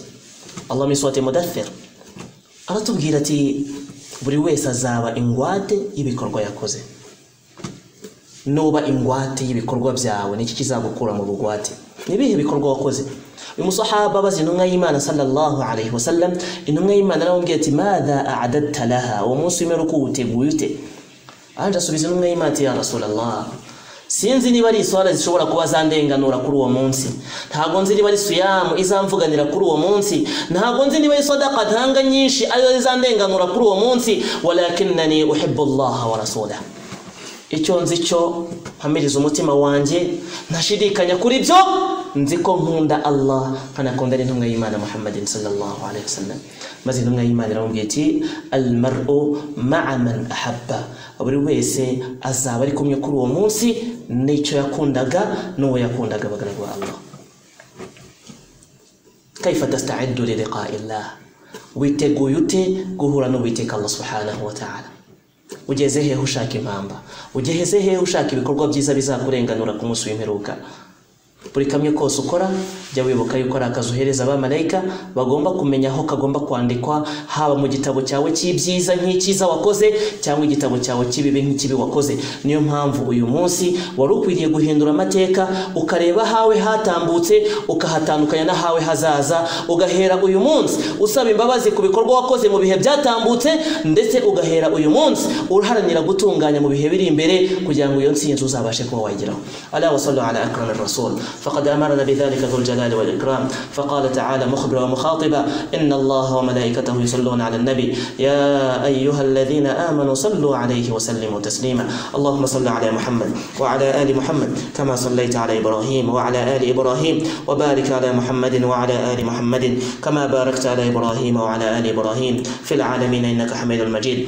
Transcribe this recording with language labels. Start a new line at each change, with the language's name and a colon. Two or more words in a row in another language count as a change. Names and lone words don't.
Kinyarwanda: Allah miswate mudaththir aratubwira ati buri wese azaba ingwate ibikorwa yakoze. Nuba ingwate y'ibikorwa byawe, niki kizagukura mu bugwate? Nibihe bikorwa wakoze? Uyu musahaba bazi intumwa y'Imana
Arabic: صلى الله عليه وسلم,
Kinyarwanda: intumwa y'Imana aramubwira ati
Arabic: ماذا أعددت لها,
Kinyarwanda: wa munsi w'imperuka uteguye ute? Anje asubiza intumwa y'Imana ati
Arabic: يا رسول الله,
Kinyarwanda: sinzi niba ari iswala zishobora kuba zandenganura kuri uwo munsi, ntago nzi niba ari suyamu izamvuganira kuri uwo munsi, ntago nzi niba ari sadaqa ntanga nyinshi ayo izandenganura kuri uwo munsi,
Arabic: ولكنني أحب الله ورسوله.
Kinyarwanda: Icyo nzi cyo mpamiriza umutima wanjye, ntashidikanya kuri byo, nzi ko nkunda Allah nkanakunda n'intumwa y'Imana Muhammadin
Arabic: صلى الله عليه وسلم.
Kinyarwanda: Maze intumwa y'Imana iramubwira iti
Arabic: المرء مع من أحب,
Kinyarwanda: buri wese azaba ari kumwe kuri uwo munsi n'icyo yakundaga n'uwo yakundaga bagaragu ba Allah.
Arabic: كيف تستعد للقاء الله,
Kinyarwanda: witeguye ute guhura n'uwiteka Allah
Arabic: سبحانه وتعالى?
Kinyarwanda: Ugeze hehe ushaka impamba? Ugeze hehe ushaka ibikorwa byiza bizakurenganura ku munsi w'imperuka? Buri kamwe kose ukora jya wibuka yuko ari akazi uhereza abamarayika bagomba kumenya aho kagomba kwandikwa, haba mu gitabo cyawe cy'ibyiza nk'icyiza wakoze cyangwa igitabo cyawe cy'ibibi nk'ikibi wakoze. Niyo mpamvu uyu munsi wari ukwiriye guhindura amateka, ukareba hawe hatambutse ukahatandukanya na hawe hazaza, ugahera uyu munsi usaba imbabazi ku bikorwa wakoze mu bihe byatambutse, ndetse ugahera uyu munsi uharanira gutunganya mu bihe biri imbere kugira ngo iyo ntsinzi uzabashe kuba wageraho.
Arabic: ألا وصلوا على أكرم الرسل فقد أمرنا بذلك ذو الجلال والإكرام، فقال تعالى مخبرا ومخاطبا إن الله وملائكته يصلون على النبي يا أيها الذين آمنوا صلوا عليه وسلموا تسليما. اللهم صل على محمد وعلى آل محمد كما صليت على إبراهيم وعلى آل إبراهيم، وبارك على محمد وعلى آل محمد كما باركت على إبراهيم وعلى آل إبراهيم في العالمين إنك حميد مجيد.